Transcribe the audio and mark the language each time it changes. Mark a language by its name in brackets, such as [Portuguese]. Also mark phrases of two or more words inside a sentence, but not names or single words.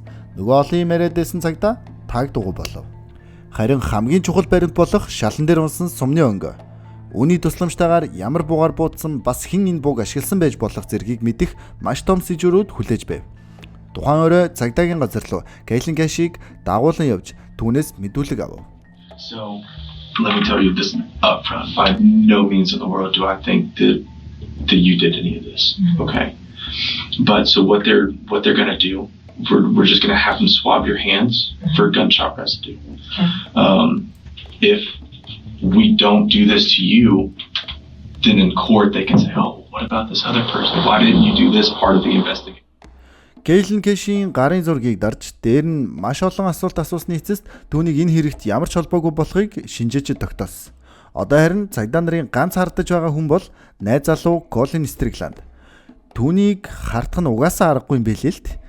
[Mongolian] Нөгөө олон юм яриад байсан цагдаа таг дугуй болов. Харин хамгийн чухал баримт болох шалан дээр унсан сумны өнгө. Үүний тусламжтайгаар ямар буугаар буудсан бас хэн энэ бууг ашигласан байж болох зэргийг мэдэх маш том сэжүүрүүд хүлээж байв. Тухайн орой цагдаагийн газар руу Кейтлин Кашийг дагуулan явж түүнээс мэдүүлэг авав. [English] So let me tell you this up front. By no means in the world do I think that you did any of this. Okay. But so what they're going to do, we're just going to have them swab your hands for gunshot residue. If we don't do this to you, then in court they can say, "Oh, what about this other person? Why didn't you do this part of the investigation?" [Mongolian] Кейтлин Кэшийн гарын зургийг дарж дээр нь маш олон асуулт асуусны эцэст түүнийг энэ хэрэгт ямар ч холбоогүй болохыг шинжээч тогтоосон. Одоо харин цагдаа нарын ганц хардаж байгаа хүн бол найз залуу Колин Стрикланд. Түүнийг хардах нь угаасаа аргагүй юм билээ л т.